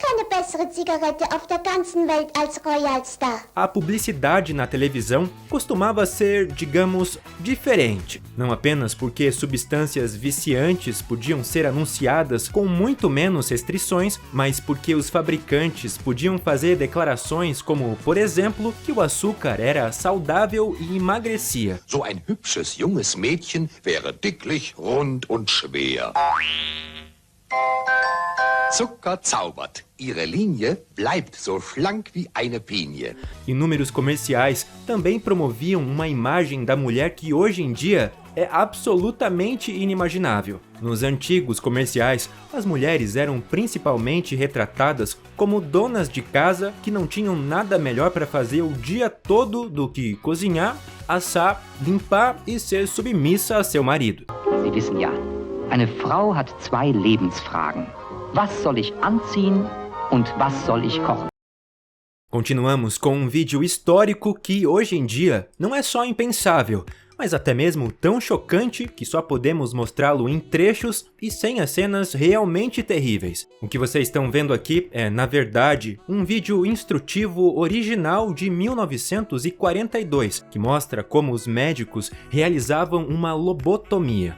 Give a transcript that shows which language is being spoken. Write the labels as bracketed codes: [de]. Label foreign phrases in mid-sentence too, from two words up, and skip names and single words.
[pt] A publicidade na televisão costumava ser, digamos, diferente. Não apenas porque substâncias viciantes podiam ser anunciadas com muito menos restrições, mas porque os fabricantes podiam fazer declarações como, por exemplo, que o açúcar era saudável e emagrecia. [de] So ein hübsches junges Mädchen wäre dicklich, rund und schwer. Zucker zaubert. Ihre Linie bleibt so schlank wie eine Pinie. [pt] Inúmeros comerciais também promoviam uma imagem da mulher que hoje em dia é absolutamente inimaginável. Nos antigos comerciais, as mulheres eram principalmente retratadas como donas de casa que não tinham nada melhor para fazer o dia todo do que cozinhar, assar, limpar e ser submissa a seu marido. [de] Sie wissen ja, eine Frau hat zwei Lebensfragen. Was soll ich anziehen und was soll ich kochen? [pt] Continuamos com um vídeo histórico que hoje em dia não é só impensável, mas até mesmo tão chocante que só podemos mostrá-lo em trechos e sem as cenas realmente terríveis. O que vocês estão vendo aqui é, na verdade, um vídeo instrutivo original de 1942, que mostra como os médicos realizavam uma lobotomia.